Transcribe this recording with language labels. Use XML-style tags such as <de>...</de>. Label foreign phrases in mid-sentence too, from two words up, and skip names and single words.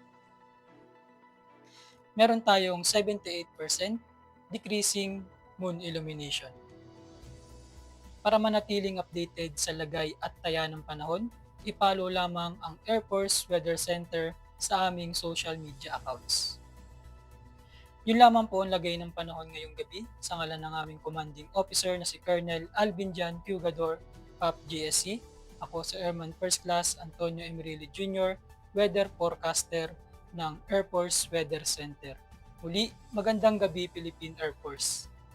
<tl>Meron tayong 78%</tl> <en>decreasing moon illumination.</en> <tl>Para manatiling updated sa lagay at taya ng panahon, i-follow lamang ang Air Force Weather Center sa aming</tl> <en>social media accounts.</en> <tl>Yun lamang po ang lagay ng panahon ngayong gabi sa ngalan ng aming</tl> <en>commanding officer</en> <tl>na si Colonel Alvin Jan Pugador, PAP GSC. Ako si Airman First Class Antonio Emerilli Jr., Weather Forecaster ng Air Force Weather Center. Muli, magandang gabi Philippine Air Force.</tl>